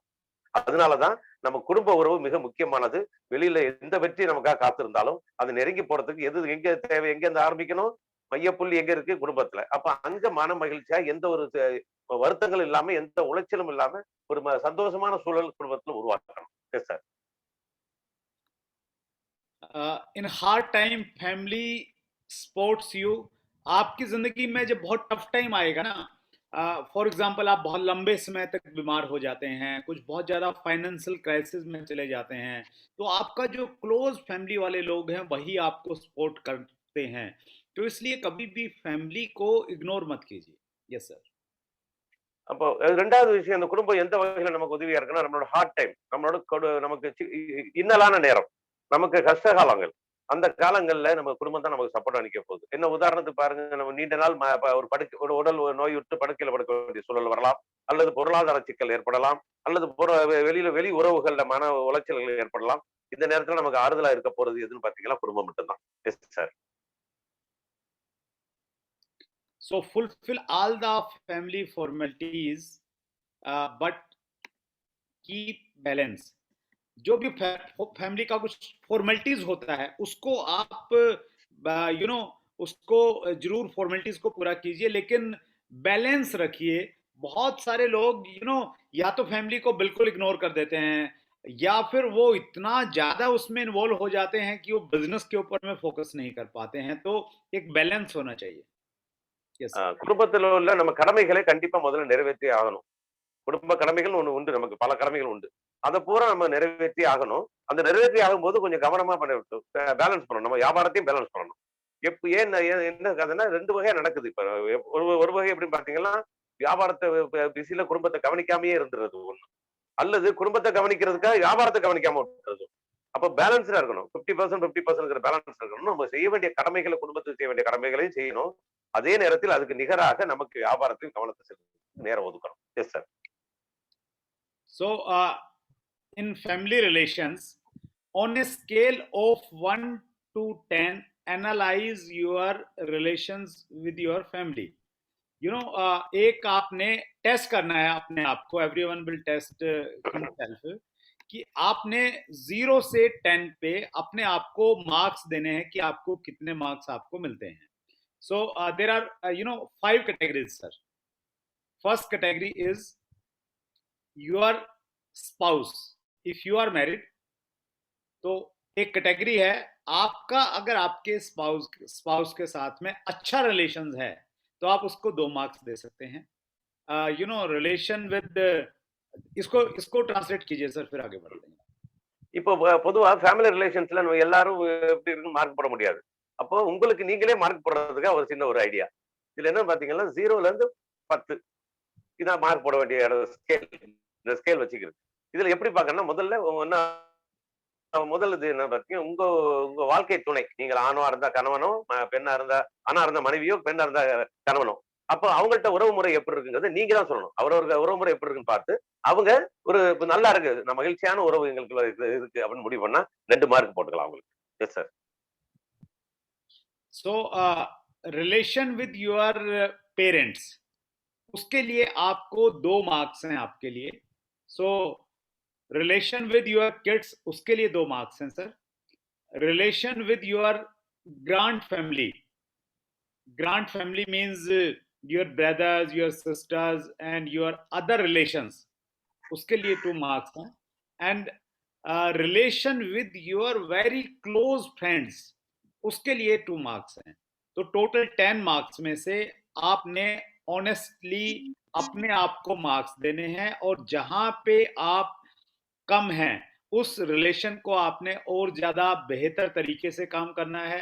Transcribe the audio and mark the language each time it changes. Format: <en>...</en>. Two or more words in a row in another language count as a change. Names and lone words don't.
<ta>அதனாலதான் நம்ம குடும்ப உறவு மிக முக்கியமானது. வெளியில எந்த வெற்றி நமக்காக காத்திருந்தாலும் அது நெருங்கி போறதுக்கு எது எங்க தேவை, எங்க இருந்து ஆரம்பிக்கணும், மையப்புள்ளி எங்க இருக்கு, குடும்பத்துல. அப்ப அங்க மன மகிழ்ச்சியா எந்த ஒரு வருத்தங்கள் இல்லாம எந்த உளைச்சலும் இல்லாம ஒரு சந்தோஷமான சூழல் குடும்பத்துல உருவாக்கணும்.</ta> <en>Yes sir. In hard time family supports you.</en> <hi>आपकी जिंदगी में जब बहुत</hi> <en>tough time</en> <hi>आएगा ना,</hi> <en>for example</en> <hi>आप बहुत लंबे समय तक बीमार हो जाते हैं, कुछ बहुत ज़्यादा</hi> <en>financial crisis</en> <hi>में चले जाते हैं, तो आपका जो</hi> <en>close family</en> <hi>वाले लोग हैं वही आपको सपोर्ट करते हैं. तो इसलिए कभी भी फैमिली को इग्नोर मत कीजिए.</hi> <en>Yes sir.</en> <ta>அப்போ ரெண்டாவது விஷயம், அந்த குடும்பம் எந்த வகையில நமக்கு உதவியா இருக்குன்னா, நம்மளோட</ta> <en>hard time,</en> <ta>நம்மளோட நமக்கு இன்னலான நேரம், நமக்கு கஷ்ட காலங்கள், அந்த காலங்கள்ல நம்ம குடும்பம் தான் நமக்கு சப்போர்ட்டா நிக்க போகுது. என்ன உதாரணத்துக்கு பாருங்க, நம்ம நீண்ட நாள் ஒரு உடல் நோய் விட்டு படுக்கையில படுக்க வேண்டிய சூழல் வரலாம், அல்லது பொருளாதார சிக்கல் ஏற்படலாம், அல்லது வெளி உறவுகள்ல மன உளைச்சல்கள் ஏற்படலாம். இந்த நேரத்துல நமக்கு ஆறுதலா இருக்க போறது எதுன்னு பாத்தீங்கன்னா குடும்பம் மட்டும்தான்.</ta> <en>Yes sir. So fulfill all the family formalities, but keep balance.</en> <hi>जो भी फैमिली का कुछ फॉर्मेलिटीज होता है उसको आप उसको जरूर फॉर्मेलिटीज को पूरा कीजिए, लेकिन बैलेंस रखिए. बहुत सारे लोग या तो फैमिली को बिल्कुल इग्नोर कर देते हैं, या फिर वो इतना ज्यादा उसमें इन्वॉल्व हो जाते हैं कि वो बिजनेस के ऊपर में फोकस नहीं कर पाते हैं. तो एक बैलेंस होना चाहिए.</hi> <ta>குடும்பத்தில் உள்ள நம்ம கடமைகளை கண்டிப்பா முதல்ல நிறைவேற்றி ஆகணும். குடும்ப கடமைகள் ஒண்ணு உண்டு, நமக்கு பல கடமைகள் உண்டு. அதை பூரா நம்ம நிறைவேற்றி ஆகணும். அந்த நிறைவேற்றி ஆகும்போது கொஞ்சம் கவனமா பேலன்ஸ் பண்ணணும். நம்ம வியாபாரத்தையும் பேலன்ஸ் பண்ணணும். என்ன கதைன்னா ரெண்டு வகையா நடக்குது. இப்ப ஒரு வகை எப்படின்னு பாத்தீங்கன்னா, வியாபாரத்தை பிஸில குடும்பத்தை கவனிக்காமயே இருந்துறது ஒண்ணு, அல்லது குடும்பத்தை கவனிக்கிறதுக்காக வியாபாரத்தை கவனிக்காம விட்டுறது. அப்ப பேலன்ஸ்டா இருக்கணும். 50% பேலன்ஸ் இருக்கணும். நம்ம செய்ய வேண்டிய கடமைகளை, குடும்பத்துக்கு செய்ய வேண்டிய கடமைகளையும் செய்யணும். அதே நேரத்தில் அதுக்கு நிகராக நமக்கு வியாபாரத்தில் கவனத்தை செலுத்த நேரம் ஒதுக்கணும்.</ta> <en>Yes sir. So in family relations, on a scale of 1 to 10, analyze your relations with your family.</en> <hi>एक आपने टेस्ट करना है अपने आप को.</hi> <en>everyone will test himself</en> <hi>कि आपने 0 से 10 पे अपने आप को मार्क्स देने हैं कि आपको कितने मार्क्स आपको मिलते हैं.</hi> <en>So there are 5 categories, sir. First category is your spouse. If you are married,</en> <hi>तो एक कैटेगरी है आपका, अगर आपके स्पाउस के साथ में अच्छा रिलेशन है तो आप उसको 2 मार्क्स दे सकते हैं.</hi> <en>relation with,</en> <hi>इसको ट्रांसलेट कीजिए सर, फिर आगे बढ़ते हैं.</hi> <ta>இப்போ பொதுவா</ta> <en>family relationsல</en> <ta>நம்ம எல்லாரும் எப்படி இருக்கு மார்க் போட முடியாது. அப்போ உங்களுக்கு நீங்களே மார்க் போடுறதுக்கு ஒரு சின்ன ஒரு ஐடியா. இதுல என்ன பாத்தீங்கன்னா 0ல இருந்து 10 இதான் மார்க் போட வேண்டிய ஸ்கேல். இந்த ஸ்கேல் வச்சுக்கிறது. இதுல எப்படி பாக்கணும்னா, முதல்ல இது என்ன பாத்தீங்கன்னா, உங்க வாழ்க்கை துணை, நீங்கள் ஆணா இருந்தா கணவனோ, பெண்ணா இருந்தா மனைவியோ, பெண்ணா இருந்தா கணவனோ, அப்போ அவங்கள்ட்ட உறவு முறை எப்படி இருக்குங்கிறது நீங்க தான் சொல்லணும். அவரவருக்கு உறவு முறை எப்படி இருக்குன்னு பார்த்து அவங்க ஒரு நல்லா இருக்கு, நான் மகிழ்ச்சியான உறவு எங்களுக்கு இருக்கு அப்படின்னு முடிவு பண்ணா 2 மார்க் போட்டுக்கலாம் அவங்களுக்கு.</ta> <en>Yes sir. So relation with your parents,</en> <hi>उसके लिए आपको 2 मार्क्स हैं आपके लिए.</hi> <en>So relation with your kids,</en> <hi>उसके लिए 2 मार्क्स हैं सर.</hi> <en>Relation with your grand family means your brothers, your sisters and your other relations,</en> <hi>उसके लिए 2 मार्क्स हैं.</hi> <en>And relation with your very close friends,</en> <hi>उसके लिए 2 मार्क्स हैं. तो टोटल 10 मार्क्स में से आपने ऑनेस्टली अपने आप को मार्क्स देने हैं, और जहां पे आप कम हैं उस रिलेशन को आपने और ज्यादा बेहतर तरीके से काम करना है।</hi>